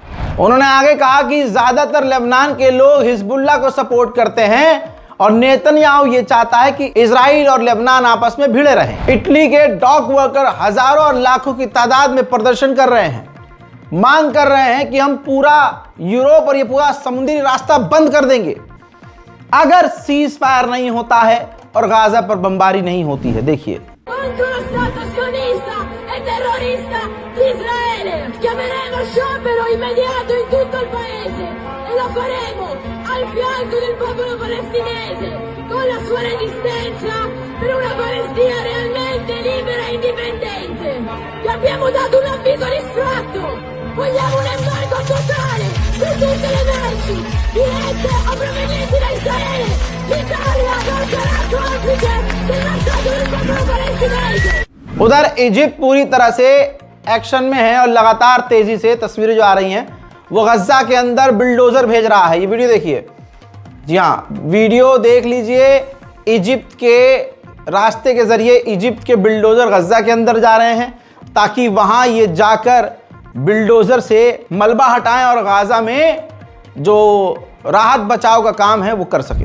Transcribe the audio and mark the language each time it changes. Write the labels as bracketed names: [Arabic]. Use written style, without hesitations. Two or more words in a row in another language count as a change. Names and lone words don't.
[Hindi] उन्होंने आगे कहा कि ज्यादातर लेबनान के लोग हिजबुल्लाह को सपोर्ट करते हैं और नेतन्याहू ये चाहता है कि इजराइल और लेबनान आपस में भिड़े रहें। इटली के डॉक वर्कर हजारों और लाखों की तादाद में प्रदर्शन कर रहे हैं, मांग कर रहे हैं कि हम पूरा यूरोप और ये पूरा समुद्री रास्ता बंद कर देंगे अगर [English] cease fire [Hindi] नहीं होता है और गाजा पर बमबारी नहीं होती है। देखिए, [Italian] chiameremo sciopero immediato in tutto il paese e lo faremo al fianco del popolo palestinese con la sua resistenza per una Palestina realmente libera e indipendente. Vi abbiamo dato un avviso distratto, vogliamo un embargo totale su tutte le merci dirette o provenienti da Israele. L'Italia porterà complice del massacro del popolo palestinese. [Hindi] उधर इजिप्ट पूरी तरह से एक्शन में है और लगातार तेजी से तस्वीरें जो आ रही हैं, वो गज्जा के अंदर बिल्डोजर भेज रहा है। ये वीडियो देखिए, जी हाँ, वीडियो देख लीजिए। इजिप्ट के रास्ते के जरिए इजिप्ट के बिल्डोजर गज्जा के अंदर जा रहे हैं ताकि वहां ये जाकर बिल्डोजर से मलबा हटाएं और गाजा में जो राहत बचाव का काम है वो कर सके।